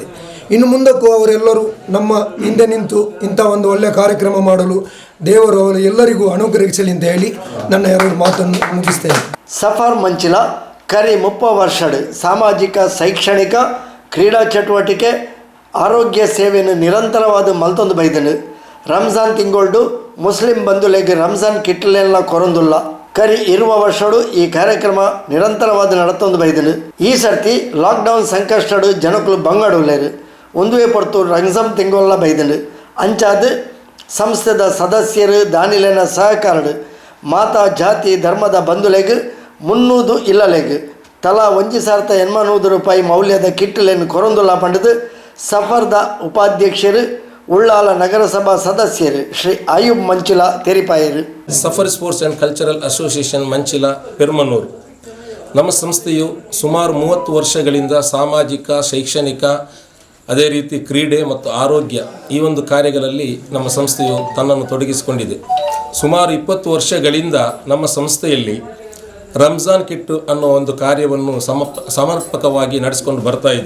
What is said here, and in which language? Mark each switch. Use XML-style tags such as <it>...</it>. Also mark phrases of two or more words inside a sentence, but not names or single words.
<kn>ಇನ್ನು ಮುಂದಕ್ಕೂ ಅವರೆಲ್ಲರೂ ನಮ್ಮ ಹಿಂದೆ ನಿಂತು ಇಂಥ ಒಂದು ಒಳ್ಳೆಯ ಕಾರ್ಯಕ್ರಮ ಮಾಡಲು ದೇವರು ಅವರು ಎಲ್ಲರಿಗೂ ಅನುಗ್ರಹಿಸಲಿ ಅಂತ ಹೇಳಿ ನನ್ನ 2 ಮಾತನ್ನು ಮುಗಿಸ್ತೇನೆ.</kn> <tcy>ಸಫರ್ ಮಂಚಿಲ ಕರಿ 30 ವರ್ಷಡು ಸಾಮಾಜಿಕ ಶೈಕ್ಷಣಿಕ ಕ್ರೀಡಾ ಚಟುವಟಿಕೆ ಆರೋಗ್ಯ ಸೇವೆಯನ್ನು ನಿರಂತರವಾದ ಮಲ್ತೊಂದು ಬೈದನು. ರಂಜಾನ್ ತಿಂಗೊಳ್ಡು ಮುಸ್ಲಿಂ ಬಂಧುಲೆಗ್ ರಂಜಾನ್ ಕಿಟ್ಟಲೆಲ್ಲ ಕೊರೊಂದುಲ್ಲ. ಕರಿ ಇರುವ ವರ್ಷಡು ಈ ಕಾರ್ಯಕ್ರಮ ನಿರಂತರವಾದ ನಡತೊಂದು ಬೈದನು. ಈ ಸರ್ತಿ ಲಾಕ್ಡೌನ್ ಸಂಕಷ್ಟಡು ಜನಕ್ಕಳು ಬಂಗಾಡುಲ್ಲೇರು ಒಂದುವೇ ಪೊರ್ತು ರಂಜಾನ್ ತಿಂಗೊಲ್ಲ ಬೈದನು. ಅಂಚಾದ ಸಂಸ್ಥೆದ ಸದಸ್ಯರು ದಾನಿಲೇನ ಸಹಕಾರಡು ಮಾತಾ ಜಾತಿ ಧರ್ಮದ ಬಂಧುಲೆಗ್ 300 ಇಲ್ಲಲೆಗ್ ತಲಾ 1,800 ರೂಪಾಯಿ ಮೌಲ್ಯದ ಕಿಟ್ಟಲೇನು ಕೊರೊಂದುಲ್ಲ ಪಂಡದು ಸಫರ್ದ ಉಪಾಧ್ಯಕ್ಷರು ಉಳ್ಳಾಲ ನಗರಸಭಾ ಸದಸ್ಯರು ಶ್ರೀ ಆಯುಬ್ ಮಂಚಿಲ ತೆರಿಪಾಯರು. ಸಫರ್ ಸ್ಪೋರ್ಟ್ಸ್ ಆ್ಯಂಡ್ ಕಲ್ಚರಲ್ ಅಸೋಸಿಯೇಷನ್ ಮಂಚಿಲ ಪೆರ್ಮನೂರು.</tcy> <kn>ನಮ್ಮ ಸಂಸ್ಥೆಯು ಸುಮಾರು 30 ವರ್ಷಗಳಿಂದ ಸಾಮಾಜಿಕ ಶೈಕ್ಷಣಿಕ ಅದೇ ರೀತಿ ಕ್ರೀಡೆ ಮತ್ತು ಆರೋಗ್ಯ ಈ ಒಂದು ಕಾರ್ಯಗಳಲ್ಲಿ ನಮ್ಮ ಸಂಸ್ಥೆಯು ತನ್ನನ್ನು ತೊಡಗಿಸಿಕೊಂಡಿದೆ. ಸುಮಾರು 20 ವರ್ಷಗಳಿಂದ ನಮ್ಮ ಸಂಸ್ಥೆಯಲ್ಲಿ ರಂಜಾನ್ ಕಿಟ್ಟು ಅನ್ನೋ ಒಂದು ಕಾರ್ಯವನ್ನು ಸಮರ್ಪಕವಾಗಿ ನಡೆಸಿಕೊಂಡು ಬರ್ತಾ ಇದೆ.</kn>